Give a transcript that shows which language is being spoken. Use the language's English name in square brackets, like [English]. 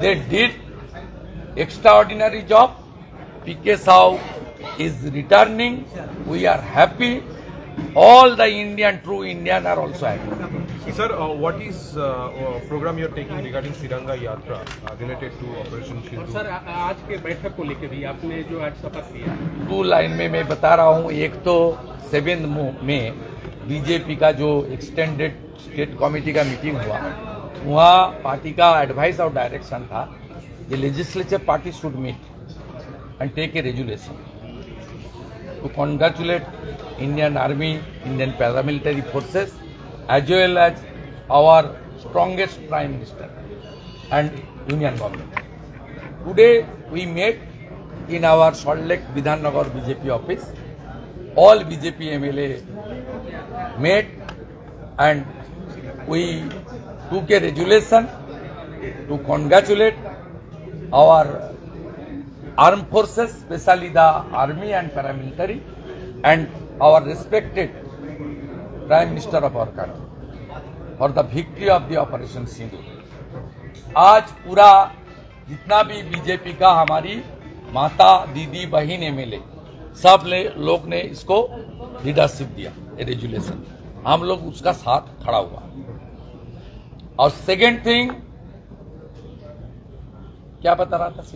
[English] They did extraordinary job. P.K. Sahu is returning. We are happy. All the true Indian are also happy. sir, what is program you are taking regarding Tiranga Yatra related to Operation Sindhu? [Hindi] Sir आज के बैठक को लेकर भी आपने जो आज शपथ लिया, 2 लाइन में मैं बता रहा हूँ। एक तो 7 में बीजेपी का जो एक्सटेंडेड स्टेट कमेटी का मीटिंग हुआ, वहाँ पार्टी का एडवाइस और डायरेक्शन था [English] ये legislature party should meet and take a resolution to congratulate Indian Army, Indian paramilitary forces, as well as our strongest Prime Minister and Union Government. Today we met in our Salt Lake Vidhannagar BJP office. All BJP MLA met and we took a resolution to congratulate our armed forces, especially the army and paramilitary, and our respected Prime Minister of our country for the victory of the Operation Sindhu. [Hindi] आज पूरा जितना भी BJP का हमारी माता, दीदी, बहन, MLA सब लोग ने इसको लीडरशिप दिया, रेजुलेशन, हम लोग उसका साथ खड़ा हुआ। और सेकेंड थिंग क्या बता रहा था?